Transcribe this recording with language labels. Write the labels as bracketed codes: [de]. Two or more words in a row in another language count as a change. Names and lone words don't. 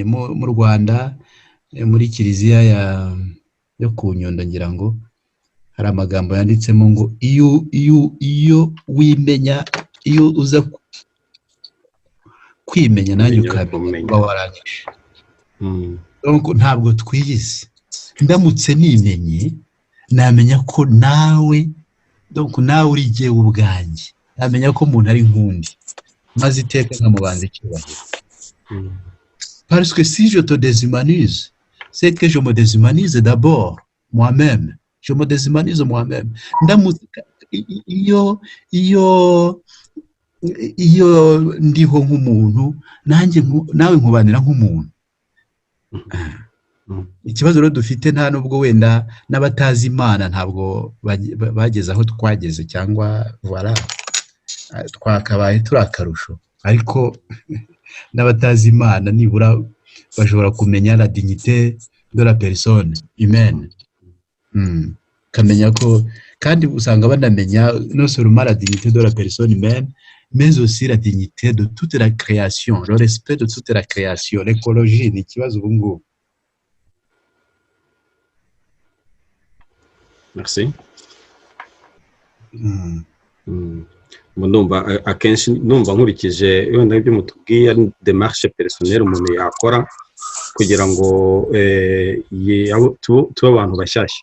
[rw] Mu Rwanda muri kiliziya yo ku Nyundo ngira ngo hari amagambo yanditsemo ngo iyo wimenya, iyo uza kwimenya nanjye ukamenya warangije. Ntabwo twiyizi. Ndamutse nimenye namenya ko nawe uri jyewe ubwanjye, namenya ko umuntu ari nkundi, maze iteka nkamubanza icyubahiro. [fr] Parce que si je te déshumanise, c'est que je me déshumanise d'abord moi-même. Je me déshumanise moi-même. [rw] Ndamutse iyo ndiho nk'umuntu, nawe nkubanira nk'umuntu. Ikibazo rero dufite nta nubwo wenda n'abatazi Imana ntabwo bageze aho twageze, cyangwa voilà twakabaye turi akarusho, ariko n'abatazi Imana nibura bashobora kumenya [fr] la dignité de la personne humaine. [rw] Kamenya ko, kandi usanga banamenya [fr] non seulement la dignité de la personne humaine, mais aussi la dignité de toute la création, le respect de toute la création. [rw] L'écologie ni ikibazo ubu ngubu. Merci. Ndumva akenshi nkurikije wenda ibyo mutubwiye [fr] démarche personnelle [rw] umuntu yakora kugira ngo tube abantu bashyashya,